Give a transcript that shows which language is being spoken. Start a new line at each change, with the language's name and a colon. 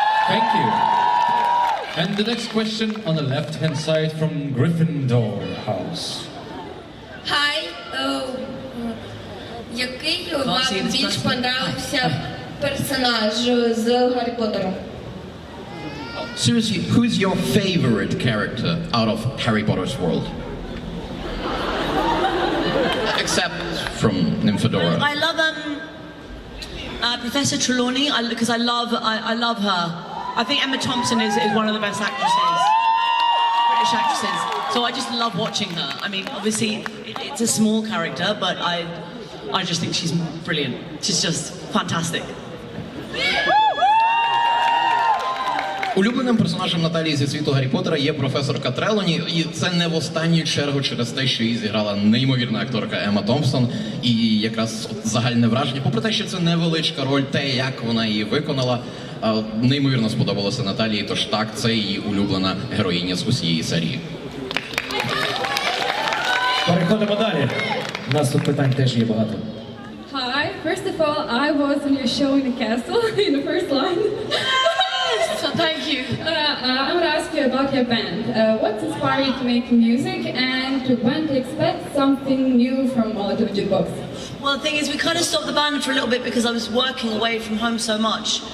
English: Thank you. And the next question on the left-hand side from Gryffindor House.
Ukrainian: Hi, який вам більш понравився персонаж з Гаррі Поттеру?
English: Seriously, who's your favorite character out of Harry Potter's world? Except from Nymphadora. I love Professor Trelawney because I love her. I think Emma Thompson is one of the best actresses, British actresses. So I just love watching her. I mean, obviously it's a small character, but I just think she's brilliant. She's just fantastic.
Ukrainian: Улюбленим персонажем Наталії зі світу Гаррі Поттера є професорка Трелоні, і це не в останню чергу через те, що її зіграла неймовірна акторка Емма Томпсон, і якраз загальне враження, попри те, що це невеличка роль, те, як вона її виконала, неймовірно сподобалося Наталії, тож так, це її улюблена героїня з усієї серії. Переходимо далі. У нас тут питань теж є багато.
English: Hi, first of all, I was on your show in the castle, in the first line. So thank you. I want to ask you about your band. What inspired you to make music, and when to expect something new from Molotov Jukebox? Well, the thing is, we kind of stopped the band for a little bit because I was working away from home so much.